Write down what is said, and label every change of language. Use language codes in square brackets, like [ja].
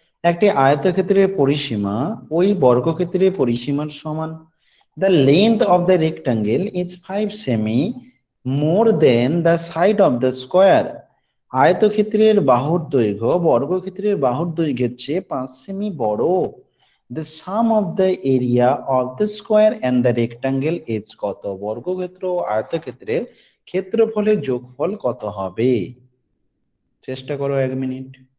[bn] একটি আয়তক্ষেত্রের পরিসীমা ওই বর্গক্ষেত্রের পরিসীমার সমান। [en] The length of the rectangle is 5 সেমি more than the side of the square. [bn] আয়তক্ষেত্রের বাহুর দৈর্ঘ্য বর্গক্ষেত্রের বাহুর দৈর্ঘ্যের চেয়ে 5 সেমি বড়। [en] The sum of the area of the square and the rectangle is [bn] কত? বর্গক্ষেত্র ও আয়তক্ষেত্রের ক্ষেত্রফলের যোগফল কত হবে? চেষ্টা করো 1 মিনিট।